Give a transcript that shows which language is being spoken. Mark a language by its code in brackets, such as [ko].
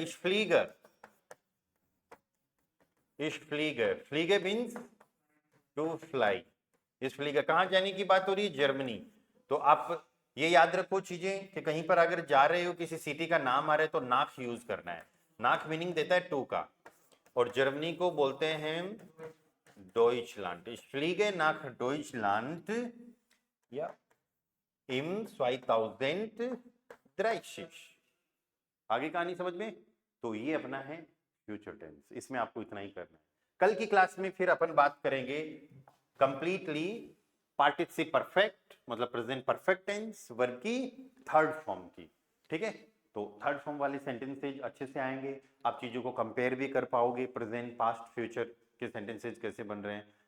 [de] इश फ्लीगर, इश फ्लीगर, फ्लीगर मीन्स टू फ्लाई। [hi] इस फ्लीगर कहां जाने की बात हो रही है? जर्मनी। तो आप ये याद रखो चीजें कि कहीं पर अगर जा रहे हो, किसी सिटी का नाम आ रहा है तो नाक यूज करना है। नाक मीनिंग देता है टू का, और जर्मनी को बोलते हैं Deutschland. [de] Ich fliege nach Deutschland या im 2030। [hi] आगे कहानी समझ में? तो ये अपना है फ्यूचर टेंस, इसमें आपको इतना ही करना है। कल की क्लास में फिर अपन बात करेंगे कंप्लीटली पार्टिसिप परफेक्ट, मतलब प्रेजेंट परफेक्ट टेंस वर्ब की थर्ड फॉर्म की। ठीक है, तो थर्ड फॉर्म वाले सेंटेंसेज अच्छे से आएंगे, आप चीजों को कंपेयर भी कर पाओगे, प्रेजेंट पास्ट फ्यूचर के सेंटेंसेज कैसे बन रहे हैं।